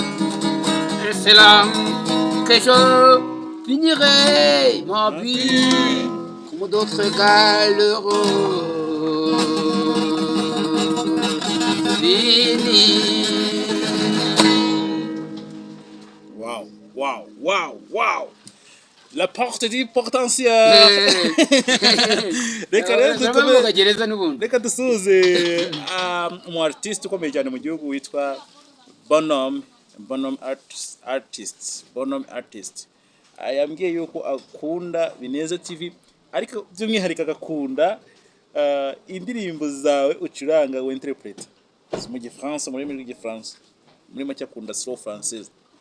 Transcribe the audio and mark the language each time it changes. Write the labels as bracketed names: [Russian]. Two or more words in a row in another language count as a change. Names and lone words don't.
[French] Et c'est là que je finirai ma vie comme d'autres galéreux. Fini. Wow. La porte du potentiel. [Kinyarwanda] Reka dusuze umu artist ukomeye cyane mu gihugu witwa Bonhomme Artist. Yambwiye yuko akunda Bineza TV ariko by'umwihariko agakunda indirimbo zawe ucuranga we interprete mu gifaransa, muri rw'igifaransa, muri make akunda [French] slow française.